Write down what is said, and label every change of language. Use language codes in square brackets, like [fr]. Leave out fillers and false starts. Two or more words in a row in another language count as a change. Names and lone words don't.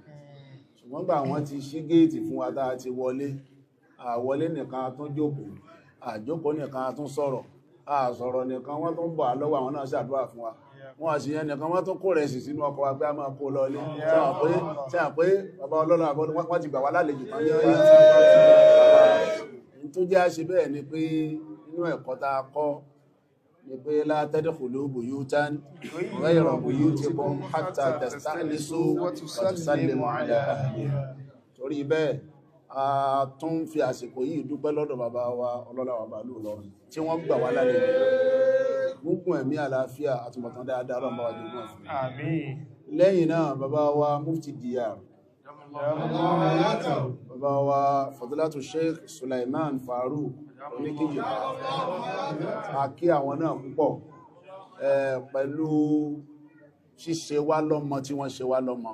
[yo] Ṣùgbọ́n gbà wọ́n ti ṣí géètì fún wa tá a ti wọlé, àwọlé nìkan tún jókòó, àjókòó nìkan tún sọ̀rọ̀, àsọ̀rọ̀ nìkan wọ́n tún bọ̀ lọ́wọ́ àwọn náà ṣàdúrà fún wa. Wọ́n àṣì yẹn nìkan wọ́n tún kó rẹ̀ sì sínú ọkọ̀ wa pé a máa kó lọ ilé. Ṣé à pé bàbá ọlọ́lá àbọ́dún wọ́n ti gbà wá lálejò kan ní ọyọ́. Tó jẹ́ àṣẹ bẹ́ẹ̀ ni pé inú ẹ̀kọ́ tá a kọ́ ni pé [ar] لا تدخلوا بيوتا غير بيوتكم حتى تستأنسوا وتسلموا على أهلها. [yo] Torí bẹ́ẹ̀ a tún fi àsìkò yìí dúpẹ́ lọ́dọ̀ bàbá wa ọlọ́lá wa bàálù Ìlọrin tí wọ́n gbà wá lálejò. Gbogbo ẹ̀mí àlàáfíà àtúbọ̀tán dáadáa lọ́nà bàbá jùlọ fún. Àmín. Lẹ́yìn náà bàbá wa Mufti Diyar, bàbá wa Fadilatu Sheikh Sulaiman Farouk oníkíjì, a kí àwọn náà púpọ̀ pẹ̀lú ṣíṣe wá lọ́mọ tí wọ́n ṣe wá lọ́mọ.